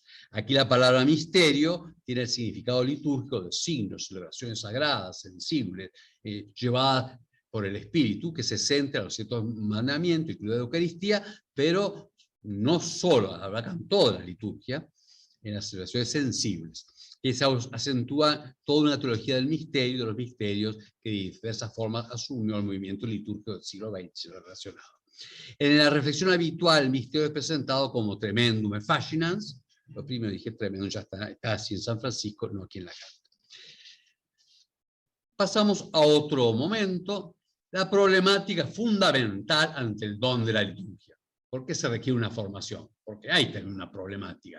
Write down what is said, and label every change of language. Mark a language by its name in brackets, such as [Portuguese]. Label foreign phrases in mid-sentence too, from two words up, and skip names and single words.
[Spanish] Aquí la palabra misterio tiene el significado litúrgico de signos, celebraciones sagradas, sensibles, llevadas por el Espíritu, que se centra en los ciertos mandamientos, incluida la Eucaristía, pero no solo, abarcan toda la liturgia, en las celebraciones sensibles, que se acentúa toda una teología del misterio, de los misterios, que de diversas formas asumió el movimiento litúrgico del siglo XX relacionado. En la reflexión habitual, el misterio es presentado como [Latin] tremendum et fascinans. [Spanish] Lo primero dije tremendum, ya está así en San Francisco, no aquí en la carta. Pasamos a otro momento, la problemática fundamental ante el don de la liturgia. ¿Por qué se requiere una formación? Porque hay también una problemática.